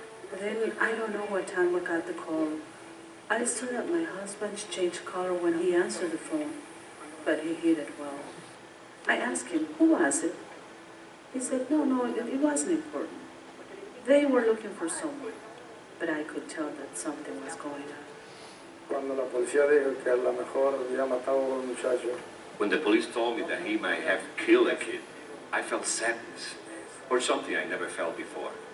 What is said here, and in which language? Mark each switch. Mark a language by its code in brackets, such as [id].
[en] But then I don't know what time we got the call. I saw that my husband changed color when he answered the phone, but he hid it well. I asked him, who was it? He said, no, it wasn't important. They were looking for someone, but I could tell that something was going on. [es] Cuando la policía dijo que a lo mejor había matado a un muchacho. [en] When the police told me that he might have killed a kid, I felt sadness, or something I never felt before.